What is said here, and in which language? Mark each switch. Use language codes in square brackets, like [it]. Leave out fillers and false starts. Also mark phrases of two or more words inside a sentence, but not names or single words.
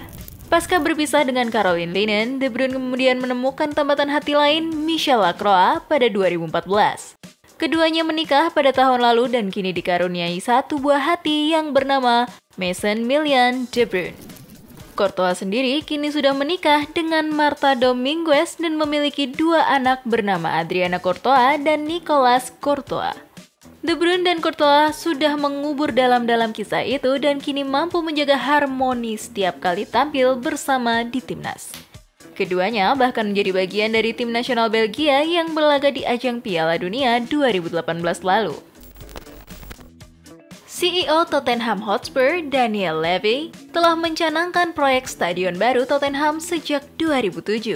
[id] Pasca berpisah dengan Caroline Linen, De Bruyne kemudian menemukan tambatan hati lain, Michel Lacroix, pada 2014. Keduanya menikah pada tahun lalu dan kini dikaruniai satu buah hati yang bernama Mason Million De Bruyne. Courtois sendiri kini sudah menikah dengan Marta Dominguez dan memiliki 2 anak bernama Adriana Courtois dan Nicolas Courtois. De Bruyne dan Courtois sudah mengubur dalam-dalam kisah itu dan kini mampu menjaga harmoni setiap kali tampil bersama di timnas. Keduanya bahkan menjadi bagian dari tim nasional Belgia yang berlaga di ajang Piala Dunia 2018 lalu. CEO Tottenham Hotspur, Daniel Levy, telah mencanangkan proyek stadion baru Tottenham sejak 2007.